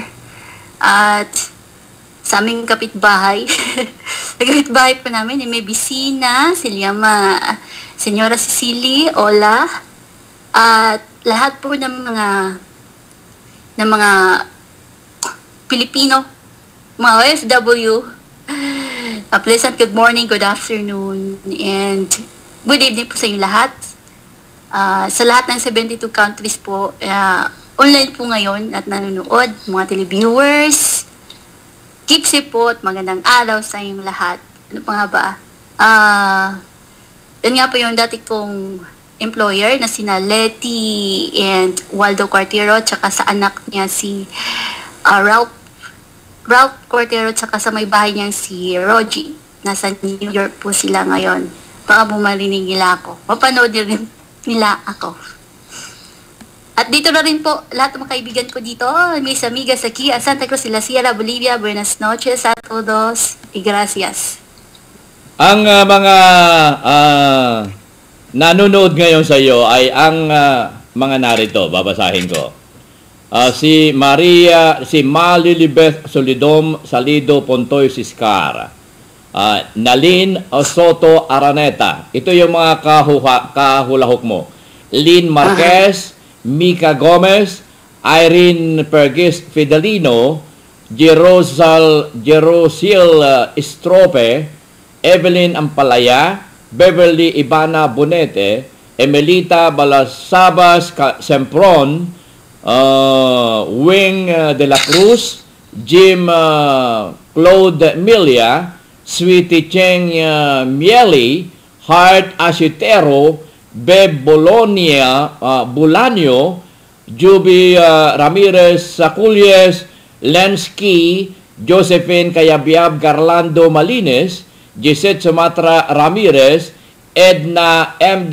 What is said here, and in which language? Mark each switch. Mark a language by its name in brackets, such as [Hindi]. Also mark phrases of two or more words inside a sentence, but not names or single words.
[Filipino] At sa aming kapitbahay, kapitbahay po namin, may bisina, si Liama, Senyora Cecily, Ola, at lahat po ng mga Pilipino, mga OFW, [English] a pleasant good morning, good afternoon, and good evening [Filipino] po sa inyo lahat. Sa lahat ng 72 countries po, online po ngayon at nanonood, mga televiewers, [English] keep safe [Filipino] po at magandang araw sa inyong lahat. ano pa nga ba? Yun nga po yung dati kong employer na sina Letty and Waldo Cuartero, tsaka sa anak niya si Ralph Cuartero, tsaka sa may bahay niya si Rogie. Nasa New York po sila ngayon. Baka bumarinig nila ako. Mapanood rin nila ako. At dito na rin po, lahat ng mga kaibigan ko dito, [Spanish] mis amigas aquí at Santa Cruz de la Sierra, Bolivia. Buenas noches a todos y gracias. [Filipino] Ang mga nanonood ngayon sa iyo ay ang mga narito, babasahin ko. Si Malilibeth Solidom Salido Pontoy Siscar. Nalin Soto Araneta. Ito yung mga kahulahok mo. Lynn Marquez, Mika Gomez, Irene Pergis Fidelino, Jerosil Estrope, Evelyn Ampalaya, Beverly Ibana Bonete, Emelita Balasabas Sempron, Wing de la Cruz, Jim Claude Milia, Sweetie Cheng Mieli, Hart Asitero, Beb Bulanio, Juby Ramirez Saculies, Lensky, Josephine Cayabyab Garlando Malines, Gisette Sumatra Ramirez, Edna M.